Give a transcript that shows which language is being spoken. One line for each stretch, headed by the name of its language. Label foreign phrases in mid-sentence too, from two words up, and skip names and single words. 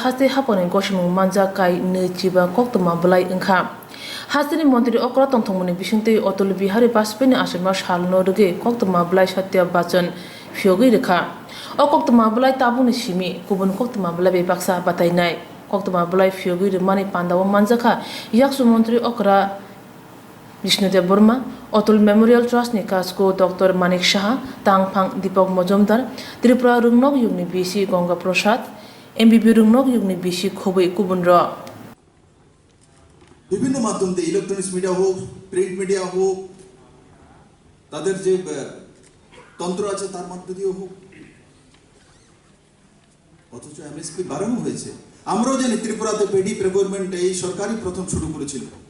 Kok Borok: haste hapone goshimung manja kai ne chiba kok to mablai ingkha hasne mantri okra tongthongmani bisingte Otol Bihari Bajpayee asema salno doge kok to mablai Satya Bachchan fiogir rekha o kok to mablai tabuni simi kubun kok to mablai be baksa batainai kok to mablai fiogir mani pandawa manjaka yaksu mantri okra Vishnudev Burma, Otol Memorial Trust ni kasko Dr. Manik Shah, Tangphang Deepak Majumdar, Tripura Rungnok Yugni BC Ganga Prasad, MBB Rungnok Yugni BC Khobei Kubunra.
Bangla: বিভিন্ন মাধ্যম দিয়ে
English: electronics media
Bangla: হোক
English: print media
Bangla: হোক তাদের যে তন্ত্র আছে তার মধ্যে দিয়ে হোক অথচ এমএসপি বাড়ানো হয়েছে আমরাও জানি ত্রিপুরাতে
English: paddy procurement
Bangla: এই সরকারই প্রথম শুরু করেছিল